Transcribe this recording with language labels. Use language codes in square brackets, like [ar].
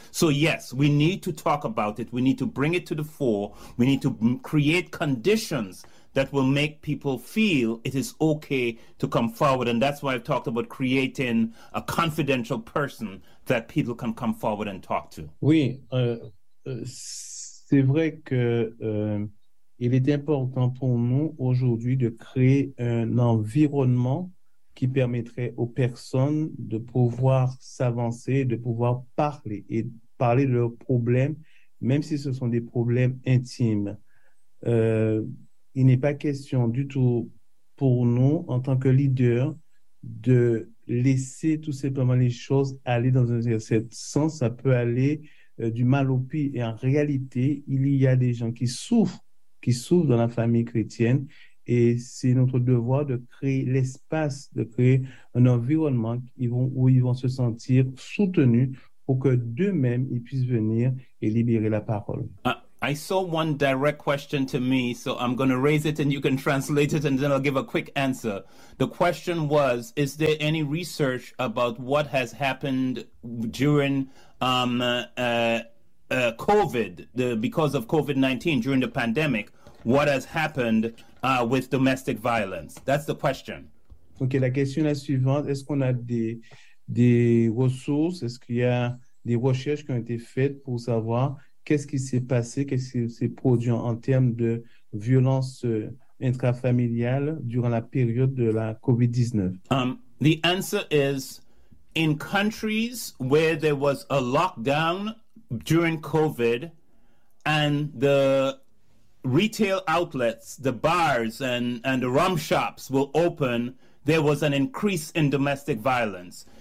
[en] So yes, we need to talk about it. We need to bring it to the fore. We need to create conditions that will make people feel it is okay to come forward. And that's why I've talked about creating a confidential person that people can come forward and talk to. [fr] Oui, c'est vrai que il est important pour nous aujourd'hui de créer un environnement qui permettrait aux personnes de pouvoir s'avancer, de pouvoir parler et parler de leurs problèmes, même si ce sont des problèmes intimes. Il n'est pas question du tout pour nous, en tant que leader, de laisser tout simplement les choses aller dans un certain sens. Ça peut aller du mal au pire. Et en réalité, il y a des gens qui souffrent qui souffrent dans la famille chrétienne. Et c'est notre devoir de créer l'espace, de créer un environnement où ils vont se sentir soutenus pour que d'eux-mêmes, ils puissent venir et libérer la parole. [en] I saw one direct question to me, so I'm going to raise it and you can translate it and then I'll give a quick answer. The question was, is there any research about what has happened during COVID, because of COVID-19, during the pandemic, what has happened with domestic violence? That's the question. [fr] Okay, la question est suivante. Est-ce qu'on a des ressources? Est-ce qu'il y a des recherches qui ont été faites pour savoir qu'est-ce qui s'est passé, qu'est-ce qui s'est produit en termes de violence intrafamiliale durant la période de la COVID-19? [en] The answer is, in countries where there was a lockdown during COVID and the retail outlets, the bars and the rum shops were open, there was an increase in domestic violence.